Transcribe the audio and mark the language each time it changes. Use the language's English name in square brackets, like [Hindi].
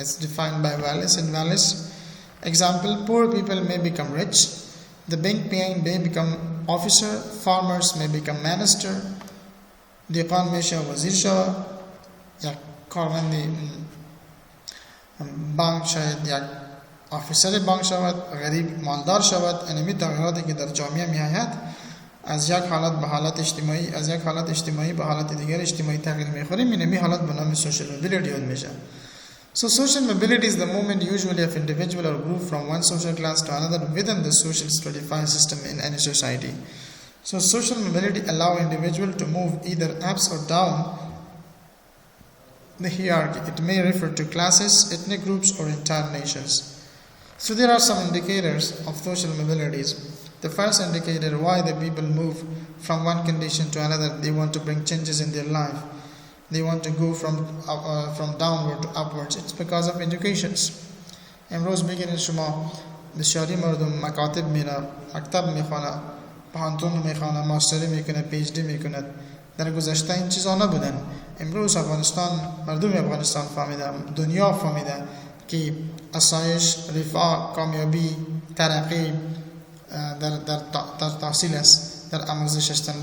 [English] It's defined by values and values. Example, poor people may become rich, the bank paying may become officer, farmers may become minister, [Persian] دیقان میشه وزیر شود، یک کارمند بانک شاید یک آفیسر بانک شود، غریب مالدار شود. اینمی تغییراتی که در جامعه میآید از یک حالت به حالت اجتماعی، از یک حالت اجتماعی به حالت دیگر اجتماعی تغییر میخوریم. اینمی حالت به نام social mobility یاد میشه. [English] So social mobility is the movement usually of individual or group from one social class to another within the social stratified system in any society. So social mobility allows individual to move either up or down the hierarchy. It may refer to classes, ethnic groups, or entire nations. So there are some indicators of social mobilities. The first indicator why the people move from one condition to another, they want to bring changes in their life. They want to go from downward to upwards. It's because of educations. [Persian] امروز بگیرید شما بسیاری مردم مکاتب میره، مکتب میخونه، پانتون میخونه، ماستری میکنه، پی اچ دی میکنه. در گذشته این چیزا نبودن. امروز افغانستان، مردم افغانستان فهمیده، دنیا فهمیده که آسایش، رفاه، کامیابی، ترقی در تحصیل است، در آموزش هستند.